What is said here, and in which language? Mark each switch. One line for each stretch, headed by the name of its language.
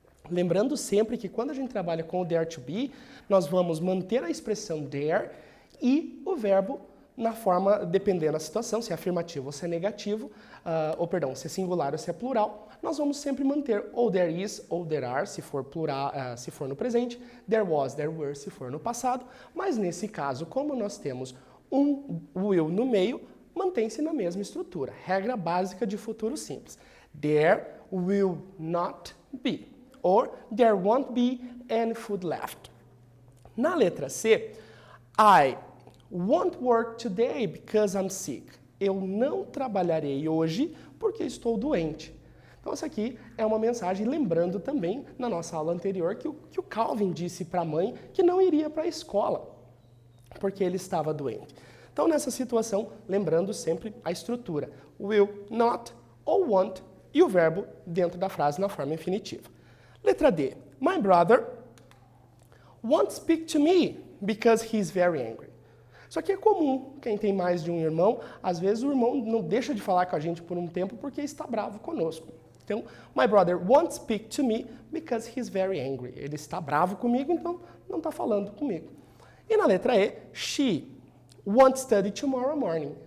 Portuguese: Lembrando sempre que quando a gente trabalha com o dare to be, nós vamos manter a expressão dare e o verbo na forma, dependendo da situação, se é afirmativo ou se é negativo, se é singular ou se é plural, nós vamos sempre manter ou there is ou there are, se for plural, se for no presente, there was, there were, se for no passado, mas nesse caso, como nós temos um will no meio, mantém-se na mesma estrutura. Regra básica de futuro simples.
English: There will not be, or there won't be any food left.
Portuguese: Na letra C,
English: I won't work today because I'm sick.
Portuguese: Eu não trabalharei hoje porque estou doente. Então, essa aqui é uma mensagem lembrando também, na nossa aula anterior, que o Calvin disse para a mãe que não iria para a escola porque ele estava doente. Então, nessa situação, lembrando sempre a estrutura. Will, not ou won't e o verbo dentro da frase na forma infinitiva. Letra D.
English: My brother won't speak to me because he's very angry.
Portuguese: Isso aqui é comum, quem tem mais de um irmão, às vezes o irmão não deixa de falar com a gente por um tempo porque está bravo conosco.
English: Então, my brother won't speak to me because he's very angry.
Portuguese: Ele está bravo comigo, então não está falando comigo. E na letra E,
English: she won't study tomorrow morning.